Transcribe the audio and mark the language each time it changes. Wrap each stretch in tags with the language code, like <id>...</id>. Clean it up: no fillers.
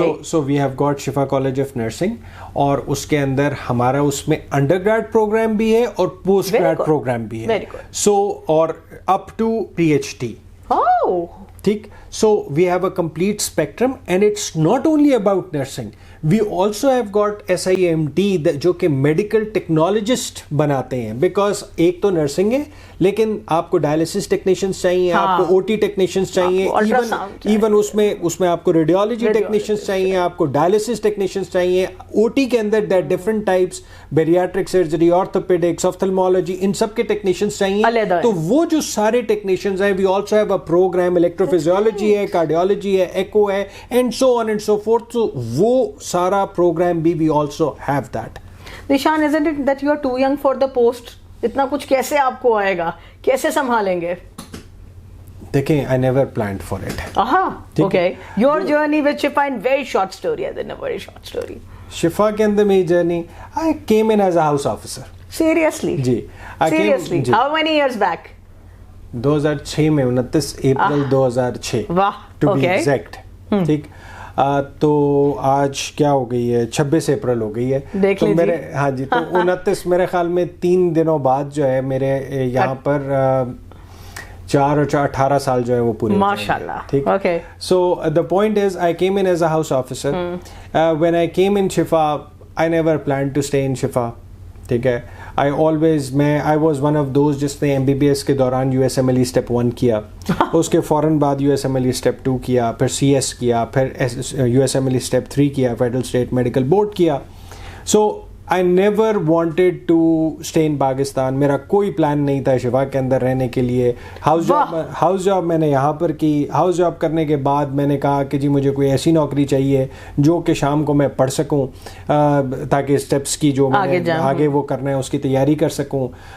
<en>So we have got Shifa College of Nursing,</en> <ur>اور اس کے اندر ہمارا اس میں انڈر گریڈ پروگرام بھی ہے اور پوسٹ گریڈ پروگرام بھی ہے. سو اور</ur> <en>Up to P H D.</en> <ur>ٹھیک.</ur> <en>So we have a complete spectrum, and it's not only about nursing. We also have got SIMT</en> <ur>جو کہ میڈیکل ٹیکنالوجسٹ بناتے ہیں, بیکاز ایک تو نرسنگ ہے لیکن آپ کو ڈائلسس ٹیکنیشینس چاہیے, آپ کو او ٹی ٹیکنیشینس چاہیے, ایون اس میں آپ کو ریڈیولوجی ٹیکنیشینس چاہیے, آپ کو ڈائلسس ٹیکنیشینس چاہیے. او ٹی کے اندر</ur> <en>that different types,</en> <ur>بیریاٹرک surgery, orthopaedics, ophthalmology, ان سب کے ٹیکنیشینس چاہیے. تو وہ جو سارے ٹیکنیشینس ہیں,</ur> <en>we also have a programme,</en> <ur>electro physiology ہے, کارڈیولوجی ہے, ایکو ہے,</ur> <en>And so on and so forth.</en> <ur>تو وہ سارا پروگرام بھی</ur> <en>We also have that. نشان, isn't it that you are too young for the post?</en> <ur>اتنا کچھ کیسے آپ کو آئے گا, کیسے سنبھالیں گے؟ دیکھیں,</ur> <en>I never planned for it. Okay. Your journey with Shifa in very short story, as in a very short story.</en> <ur>شفا کے اندر میری journey,</ur> <en>I came in as a house officer. Seriously?</en> <ur>جی.</ur> <en>Seriously? How many years back?</en> <ur>2006 میں 29 April 2006. واہ.</ur> <en>To be exact.</en> <ur>ٹھیک. تو آج کیا ہو گئی ہے, 26 اپریل ہو گئی ہے. تو میرے ہاں جی, تو 29 میرے خیال میں 3 دنوں بعد جو ہے میرے یہاں پر 4 اور 18 سال جو ہے وہ پورے. ماشاء اللہ. ٹھیک.</ur> <en>So the point is, I came in as a house officer. When I came in Shifa, I never plan to stay in Shifa.</en> <ur>ٹھیک ہے.</ur> <en>I was one of those</en> <ur>جس نے MBBS کے دوران USMLE اسٹیپ 1 کیا, اس کے فوراً بعد USMLE اسٹیپ 2 کیا, پھر CS کیا, پھر USMLE اسٹیپ 3 کیا, فیڈرل اسٹیٹ میڈیکل بورڈ کیا.</ur> <en>So I never wanted to stay in Pakistan.</en> <ur>میرا کوئی پلان نہیں تھا شفا کے اندر رہنے کے لیے. ہاؤس جاب میں نے یہاں پر کی. ہاؤس جاب کرنے کے بعد میں نے کہا کہ جی مجھے کوئی ایسی نوکری چاہیے جو کہ شام کو میں پڑھ سکوں, تاکہ اسٹیپس کی جو میں آگے وہ کرنا ہے اس کی تیاری کر سکوں.</ur>